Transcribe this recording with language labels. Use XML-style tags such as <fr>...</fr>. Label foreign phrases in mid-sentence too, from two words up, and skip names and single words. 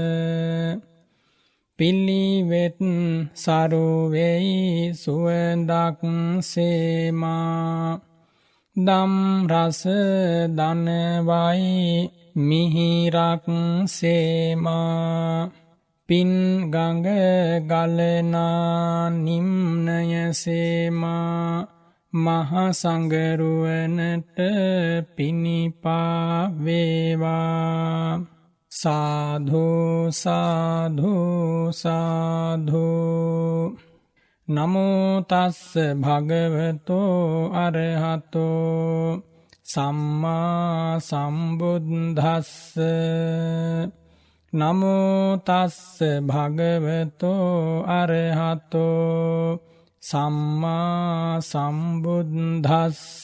<si>පිළිවෙත් සරුවෙයි සුවඳක් සේමා දම් රස දනවයි මිහිරක් සේමා පින් ගඟ ගලනා නිම්නය සේමා මහසඟරුවනට පිනිපා වේවා</si> <pi>සාධු සාධු සාධු නමෝ තස්ස භගවතෝ අරහතෝ සම්මා සම්බුද්දස්ස නමෝ තස්ස භගවතෝ අරහතෝ සම්මා සම්බුද්දස්ස</pi>